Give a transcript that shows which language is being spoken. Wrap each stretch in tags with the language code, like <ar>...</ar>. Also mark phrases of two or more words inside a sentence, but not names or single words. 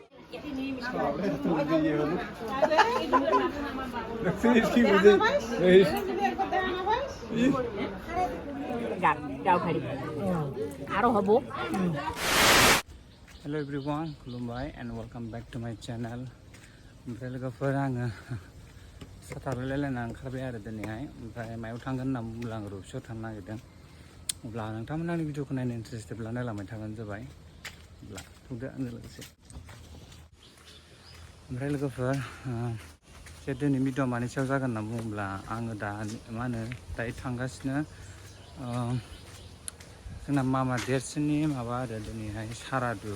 <en>Hello everyone, lwgw and welcome back to my channel.</en> <brx>ओमफ्राय लोगोफोर आङो साथारलायलायना ओंखारबाय आरो दिनैहाय ओमफ्राय मायाव थांगोन होनना बुंब्ला आं रुपसआव थांनो नागिरदों। अब्ला नोंथांमोना आंनि भिडिअखौ नायनो इन्टारेस्टेडब्ला नायलांबाय थाबानो जाबाय। अब्ला फैदो आंजों लोगोसे। ओमफ्राय लोगोफोर जे दिनै भिडिअ मानि सायाव जागोन होनना बुङोब्ला आङो दा मा होनो दायो थांगासिनो जोंना मामा देरसिननि माबा आरो दिनैहाय सारादु।</brx>